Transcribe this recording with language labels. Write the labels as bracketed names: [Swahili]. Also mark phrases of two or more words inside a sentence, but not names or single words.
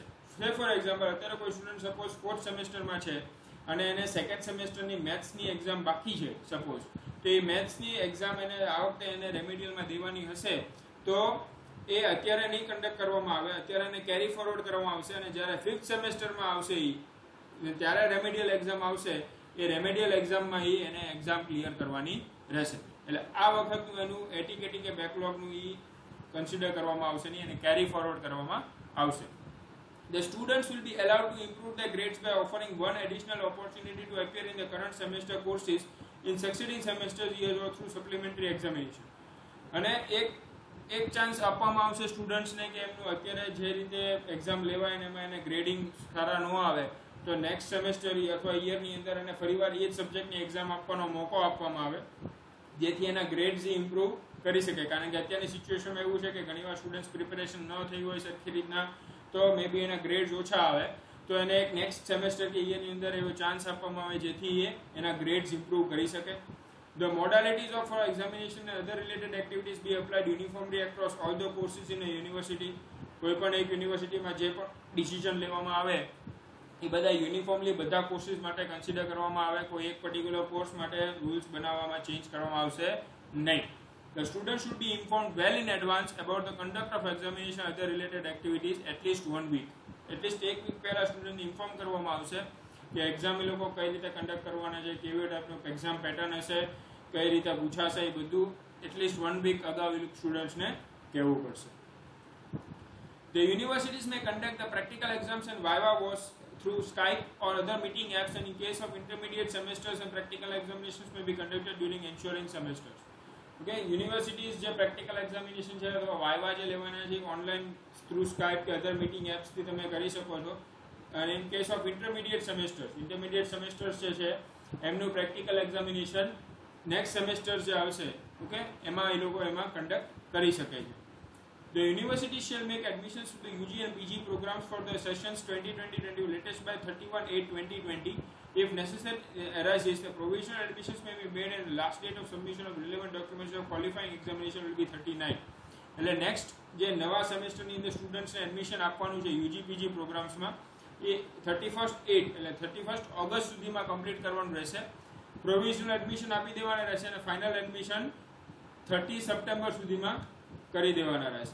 [English] for example, [Gujarati] અત્યારે કોઈ સ્ટુડન્ટ સપોઝ 4th સેમેસ્ટરમાં છે અને એને 2nd સેમેસ્ટરની [English] maths exam [Gujarati] બાકી છે સપોઝ, તો એ [English] maths exam [Gujarati] એને આ વખતે એને રેમેડિયલમાં દેવાની હશે, તો એ અત્યારે નહીં કન્ડક્ટ કરવામાં આવે, અત્યારે એને [English] carry forward [Gujarati] કરવામાં આવશે. અને જ્યારે 5th સેમેસ્ટરમાં આવશે ત્યારે [English] remedial exam [Gujarati] આવશે, એ [English] remedial exam [Gujarati] એને [English] exam clear [Gujarati] કરવાની રહેશે. એટલે આ વખતનું એનું એટીકેટી કે બેકલોગનું કન્સિડર કરવામાં આવશે નહીં, એને [English] carry forward [Gujarati] કરવામાં આવશે. [English] The students will be allowed to improve their grades by offering one additional opportunity to appear in the current semester courses in succeeding semesters years or through supplementary examination. [Gujarati] અને એક ચાન્સ આપવામાં આવશે સ્ટુડન્ટ્સને કે એમનું અત્યારે જે રીતે એક્ઝામ લેવાય ને એમાં એને ગ્રેડિંગ સારા ન આવે તો [English] next semester [Gujarati] અથવા યરની અંદર એને ફરીવાર એ જ સબ્જેક્ટની એક્ઝામ આપવાનો મોકો આપવામાં આવે, જેથી એના [English] grades improve [Gujarati] કરી શકે. કારણ કે અત્યારની સિચ્યુએશનમાં એવું છે કે ઘણીવાર સ્ટુડન્ટ્સ પ્રિપેરેશન ન થઈ હોય સરખી રીતના, તો [English] may be [Gujarati] એના ગ્રેડ્સ ઓછા આવે, તો એને એક [English] next semester [Gujarati] કે યરની અંદર એવો ચાન્સ આપવામાં આવે જેથી એ એના [English] grades improve [Gujarati] કરી શકે. [English] The modalities of examination and other related activities be applied uniformly across all the courses in a university. [Gujarati] કોઈ પણ એક યુનિવર્સિટીમાં જે પણ ડિસિઝન લેવામાં આવે એ બધા યુનિફોર્મલી બધા કોર્સીસ માટે કન્સિડર કરવામાં આવે. કોઈ એક [English] particular course [Gujarati] માટે રૂલ્સ બનાવવામાં ચેન્જ કરવામાં આવશે નહીં. [English] The student should be informed well in advance about the conduct of examination and other related activities at least 1 week. At least 1 week [Gujarati] પહેલા સ્ટુડન્ટને ઇન્ફોર્મ કરવામાં આવશે કે એક્ઝામ એ લોકો કઈ રીતે કન્ડક્ટ કરવાના છે, કેવી ટાઈપનું [English] exam pattern [Gujarati] હશે, કઈ રીતે પૂછાશે, એ બધું [English] at least 1 week [Gujarati] અગાઉ સ્ટુડન્ટ્સને કહેવું પડશે. [English] The universities may conduct the practical exams and viva was through Skype or other meeting apps, and in case of intermediate semesters and practical examinations may be conducted during ensuing semesters. Okay, universities [Gujarati] જે [English] practical examination [Gujarati] છે અથવા વાયવા જે લેવાના છે [English] online through Skype [Gujarati] કે [English] other meeting apps [Gujarati] તમે કરી શકો છો. અને [English] in case of intermediate semesters [Gujarati] જે છે એમનું [English] practical examination next semester [Gujarati] જે આવશે, ઓકે, એમાં એ લોકો એમાં કન્ડક્ટ કરી શકે છે. [English] The university shall make admissions to the UG and PG programs for the sessions 2020-20 latest by 31/8/2020. If necessary arises, the provisional admissions may be made and the last date of submission of relevant documents of qualifying examination will be 39. [Gujarati] એટલે નેક્સ્ટ જે નવા સેમેસ્ટરની અંદર સ્ટુડન્ટ્સને એડમિશન આપવાનું છે [English] UG PG programs [Gujarati] એ 31/8 એટલે 31 ઓગસ્ટ સુધીમાં કમ્પ્લીટ કરવાનું રહેશે. [English] provisional admission [Gujarati] આપી દેવાના રહેશે અને [English] final admission [Gujarati] 30 સપ્ટેમ્બર સુધીમાં કરી દેવાના રહેશે.